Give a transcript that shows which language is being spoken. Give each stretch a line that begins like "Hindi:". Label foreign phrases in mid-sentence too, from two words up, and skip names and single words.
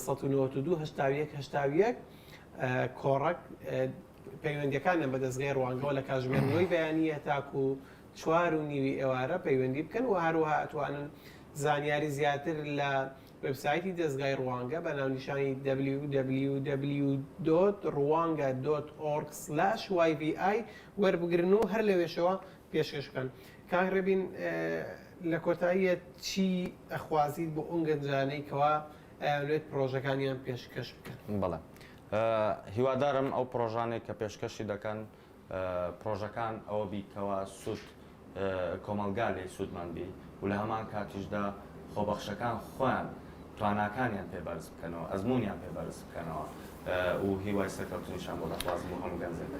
Central Kurdish: 592 کۆڕک پەیوەندیەکانە بە دەستگای ڕوانگەوە لە کاتژمێردنەوەی بەیانیە تاکو 4:30 ئێوارە پەیوەندی بکەن و هەروەها ئەتوانن زانیاری زیاتر لە وبسایتی دەستگای ڕوانگە بە ناونیشانی www.rwanga.org/yvi وەربگرن و هەر لەوێشەوە پێشکەش بکەن. کاکڕێبین لە کۆتاییە چی ئەخوازیت بۆ ئەو گەنجانەی کەوا ئەوێت پرۆژەکانیان پێشکەش بکەن؟ بەڵێ هیوادارم ئەو پرۆژانێک کە پێشکەشی دەکەن پرۆژەکان ئەوە بیکەوە سوود کۆمەلگا لێ سوودمان بی و لە هەمان کاتیشدا خۆبەخشەکان خۆیان تواناکانیان پێبەرز بکەنەوە ئەزممویان پێبەرز بکەنەوە و هیوای سەرکەوتنیشان بۆ دەخواست بۆ هەموو گەنجەکە.